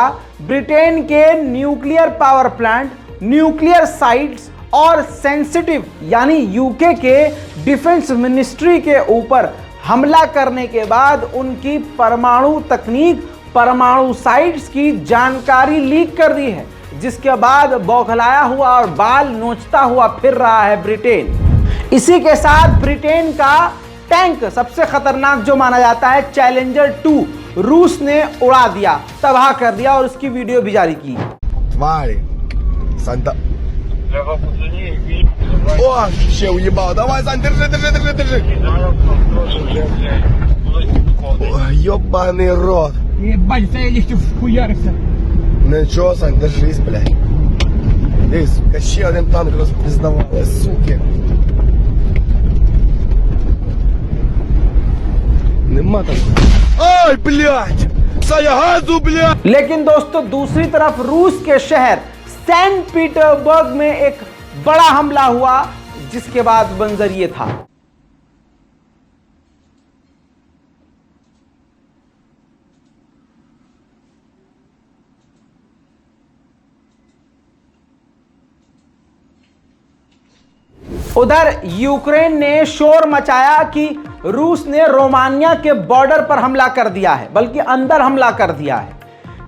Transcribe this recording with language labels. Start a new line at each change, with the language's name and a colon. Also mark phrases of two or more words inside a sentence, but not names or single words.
Hindi: ब्रिटेन के
English: nuclear power plant, nuclear sites
Hindi: और सेंसिटिव यानी यूके के
English: defence ministry
Hindi: के ऊपर हमला करने के बाद उनकी परमाणु तकनीक, परमाणु साइट्स की जानकारी लीक कर दी है, जिसके बाद बौखलाया हुआ और बाल नोचता हुआ फिर रहा है ब्रिटेन। इसी के साथ ब्रिटेन का टैंक, सबसे खतरनाक जो माना जाता है चैलेंजर 2, रूस ने उड़ा दिया, तबाह कर दिया और उसकी वीडियो भी जारी की।
Russian: О, ще уебал. Давай, Сань, держи. Ой, ёбаный рот. Ебать, я легче вхуярился. Ну чё, Сань, держись, блядь. Эй, сука,
Ukrainian: ще один танк розпиздавали, суки. Нема там.
Russian: Ай, блядь! Саня, газу, блядь!
Hindi: लेकिन दोस्तों दूसरी तरफ रूस के शहर सेंट पीटर्सबर्ग में एक बड़ा हमला हुआ, जिसके बाद मंजर ये था। उधर यूक्रेन ने शोर मचाया कि रूस ने रोमानिया के बॉर्डर पर हमला कर दिया है, बल्कि अंदर हमला कर दिया है।